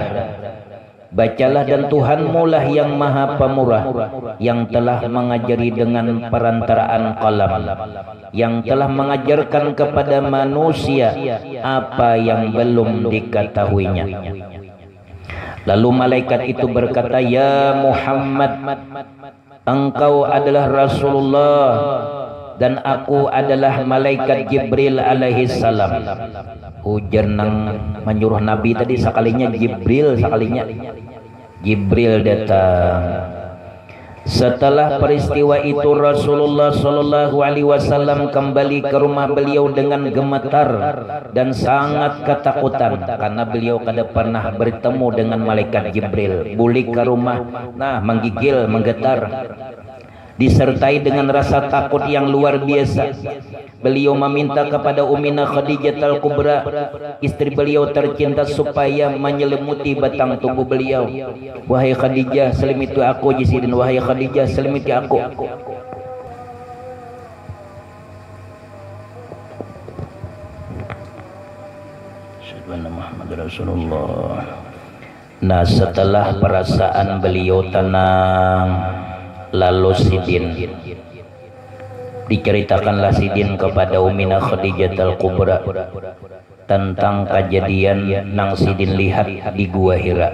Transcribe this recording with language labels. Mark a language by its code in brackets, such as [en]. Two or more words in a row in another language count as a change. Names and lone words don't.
[id] Bacalah dan Tuhanmu lah yang maha pemurah, yang telah mengajari dengan perantaraan qalam, yang telah mengajarkan kepada manusia apa yang belum diketahuinya. Lalu malaikat itu berkata, ya Muhammad, engkau adalah Rasulullah dan aku adalah malaikat Jibril [ar] alaihi salam. [bjn] Ujar nang menyuruh Nabi tadi sekalinya Jibril, sekalinya Jibril datang. [id] Setelah peristiwa itu Rasulullah [ar] Shallallahu Alaihi Wasallam [id] kembali ke rumah beliau dengan gemetar dan sangat ketakutan karena beliau kada pernah bertemu dengan malaikat Jibril. Bulik ke rumah, nah menggigil, menggetar, disertai dengan rasa takut yang luar biasa. Beliau meminta kepada Ummina Khadijah Al-Kubra, istri beliau tercinta, supaya menyelimuti batang tubuh beliau. Wahai Khadijah, selimiti aku jisidin. Wahai Khadijah, selimiti aku. Sayyidina Muhammad Rasulullah. Nah, setelah perasaan beliau tenang, lalu Sidin diceritakanlah Sidin kepada Ummina Khadijah Al-Kubra tentang kejadian nang Sidin lihat di Gua Hira.